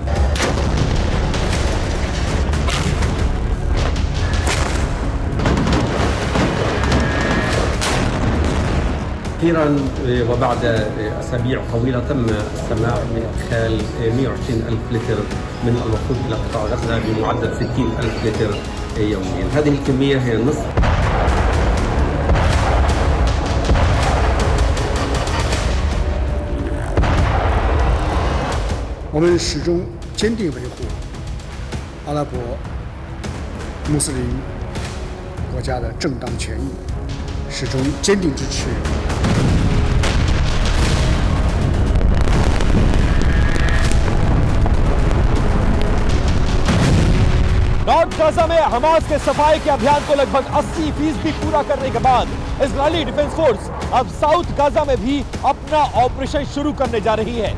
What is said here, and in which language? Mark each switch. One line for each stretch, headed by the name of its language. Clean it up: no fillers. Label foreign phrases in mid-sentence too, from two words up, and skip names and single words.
Arabic: أخيرا وبعد أسابيع طويلة تم السماح بإدخال 120 ألف لتر من الوقود إلى قطاع غزة بمعدل 60 ألف لتر يوميا. هذه الكمية هي نصف
Chinese: 我们始终坚定维护阿拉伯穆斯林国家的正当权益，始终坚定支持。
Hindi: नॉर्थ गाजा में हमास के सफाई के अभियान को लगभग 80% पूरा करने के बाद इजरायली डिफेंस फोर्स अब साउथ गाजा में भी अपना ऑपरेशन शुरू करने जा रही है।